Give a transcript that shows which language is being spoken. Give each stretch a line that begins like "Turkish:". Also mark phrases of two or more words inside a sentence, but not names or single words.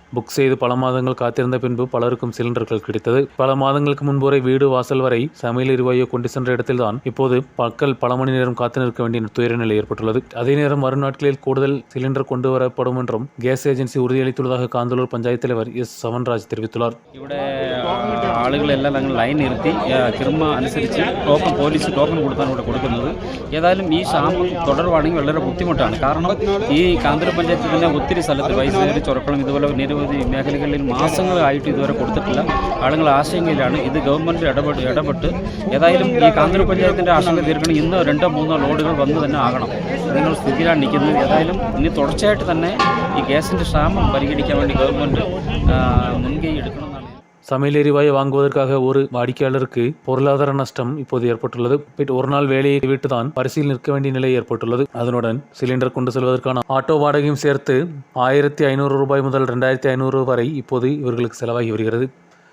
Tamil: புக் செய்து பல மாதங்கள் காத்திருந்த பின்பு பலருக்கும் சிலிண்டர்கள் கிடைத்தது. பல மாதங்களுக்கு முன்பு வரை வீடு வாசல் வரை சமையல் எரிவாயு கொண்டு சென்ற இடத்தில்தான் இப்போது மக்கள் பல மணி நேரம் காத்து நிற்க வேண்டிய துயர நிலை ஏற்பட்டுள்ளது. அதே நேரம் வரும் நாட்களில் கூடுதல் சிலிண்டர் கொண்டு வரப்படும் என்றும் கேஸ் ஏஜென்சி உறுதியளித்துள்ளதாக காந்தலூர் பஞ்சாயத்து தலைவர் எஸ் சவன்ராஜ் தெரிவித்துள்ளார்.
Malayalam: ആളുകളെല്ലാം ഞങ്ങൾ ലൈൻ നിർത്തി ക്രമ അനുസരിച്ച് പോലീസ് ടോക്കൺ കൊടുത്താണ് ഇവിടെ കൊടുക്കുന്നത്. ഏതായാലും ഈ ക്ഷാമം തുടരുവാണെങ്കിൽ വളരെ ബുദ്ധിമുട്ടാണ്. കാരണം ഈ കാന്തലൂർ പഞ്ചായത്തിൽ തന്നെ ഒത്തിരി സ്ഥലത്ത് വൈദ്യുതി ചൊറക്കളം ഇതുപോലെ നിരവധി മേഖലകളിൽ മാസങ്ങളായിട്ട് ഇതുവരെ കൊടുത്തിട്ടില്ല. ആളുകൾ ആശങ്കയിലാണ്. ഇത് ഗവൺമെൻറ് ഇടപെട്ട് ഏതായാലും ഈ കാന്തലൂർ പഞ്ചായത്തിൻ്റെ ആശങ്ക തീർക്കണം. ഇന്ന് 2-3 ലോഡുകൾ വന്ന് തന്നെ ആകണം. ഇതിനുള്ള സ്ഥിതിയിലാണ് നിൽക്കുന്നത്. ഏതായാലും ഇനി തുടർച്ചയായിട്ട് തന്നെ ഈ ഗ്യാസിൻ്റെ ക്ഷാമം പരിഹരിക്കാൻ വേണ്ടി ഗവൺമെൻറ് മുൻകൈ എടുക്കണം.
Tamil: சமையல் எரிவாயு வாங்குவதற்காக ஒரு வாடிக்கையாளருக்கு பொருளாதார நஷ்டம் இப்போது ஏற்பட்டுள்ளது. ஒரு நாள் வேலையை விட்டுதான் பரிசீல் நிற்க வேண்டிய நிலை ஏற்பட்டுள்ளது. அதனுடன் சிலிண்டர் கொண்டு செல்வதற்கான ஆட்டோ வாடகையும் சேர்த்து 1500 ரூபாய் முதல் 2500 வரை இப்போது இவர்களுக்கு செலவாகி வருகிறது.